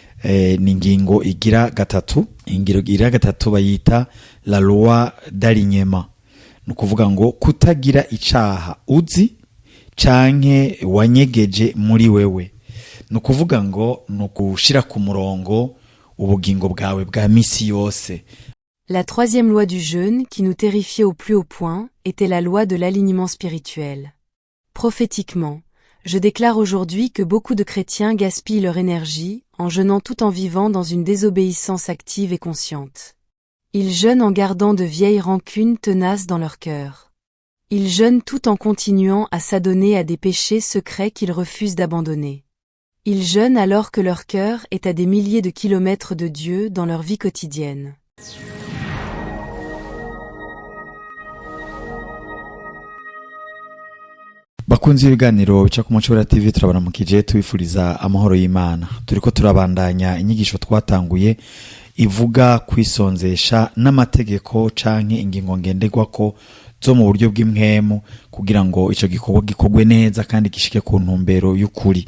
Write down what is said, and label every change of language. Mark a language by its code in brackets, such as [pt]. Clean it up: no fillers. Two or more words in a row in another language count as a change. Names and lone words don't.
[rn] ni ingingo igira gatatu. Ingiro igira gatatu bayita [fr] la loi d'alignement, [rn] ni ukuvuga ngo kutagira icaha uzi canke wanyegeje muri wewe, ni ukuvuga ngo ni ukushira ku murongo ubugingo bwawe bwa misi yose. [fr] La troisième loi du jeûne, qui nous terrifiait au plus haut point, était la loi de l'alignement spirituel. Prophétiquement, je déclare aujourd'hui que beaucoup de chrétiens gaspillent leur énergie en jeûnant tout en vivant dans une désobéissance active et consciente. Ils jeûnent en gardant de vieilles rancunes tenaces dans leur cœur. Ils jeûnent tout en continuant à s'adonner à des péchés secrets qu'ils refusent d'abandonner. Ils jeûnent alors que leur cœur est à des milliers de kilomètres de Dieu dans leur vie quotidienne. [rn] Bakunzi ibiganiro bica ku Muco TV, turabaramukije tubifuriza amahoro y'Imana. Turiko turabandanya inyigisho twatanguye ivuga kwisonzesha n'amategeko canke ingingo ngenderwako zo mu buryo bw'impwemu kugira ngo ico gikorwa gikogwe neza kandi gishike ku ntumbero y'ukuri.